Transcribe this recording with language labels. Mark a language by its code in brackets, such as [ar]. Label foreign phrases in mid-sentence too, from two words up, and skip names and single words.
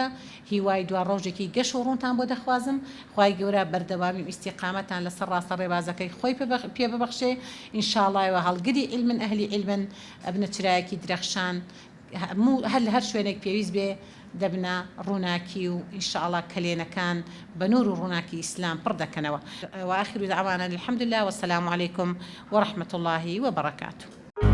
[ckb] هیوای دوا ڕۆژێکی گەش و ڕوونتان بۆ دەخوازم، خوای گەورە بەردەوامی و ئیستیقامەتان لەسەر ڕاستە ڕێبازەکەی خۆی پێ ببەخشێ ئینشاءڵڵا. هەڵگری علمن ئەهلی علمن ئەبنە چرایەکی درەخشان، هەر شوێنێک پێویست بێ دەبنە ڕووناکی و ئینشاءڵڵا کلێنەکان بە نور و ڕووناکی ئیسلام پڕ دەکەنەوە. [ar] وآخر دعوانا الحمد لله والسلام عليكم ورحمة الله وبركاته.